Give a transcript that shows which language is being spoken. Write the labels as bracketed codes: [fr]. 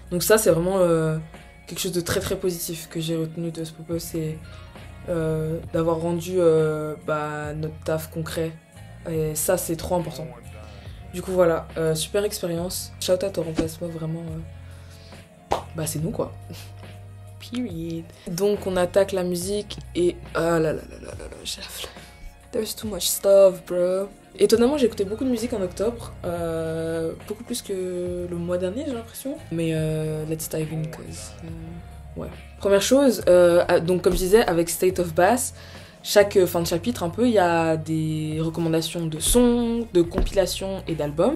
[fr] Donc ça c'est vraiment quelque chose de très très positif que j'ai retenu de ce propos, c'est d'avoir rendu notre taf concret, et ça c'est trop important. Du coup voilà, super expérience, shout out au remplacement, vraiment c'est nous quoi. Period. Donc on attaque la musique et ah là là là là là, j'ai la flemme. [en] There's too much stuff, bro. [fr] Étonnamment, j'ai écouté beaucoup de musique en octobre, beaucoup plus que le mois dernier, j'ai l'impression. Mais [en] let's dive in, cause [fr] ouais. Première chose, donc comme je disais, avec State of Bass, chaque fin de chapitre, un peu, il y a des recommandations de sons, de compilations et d'albums.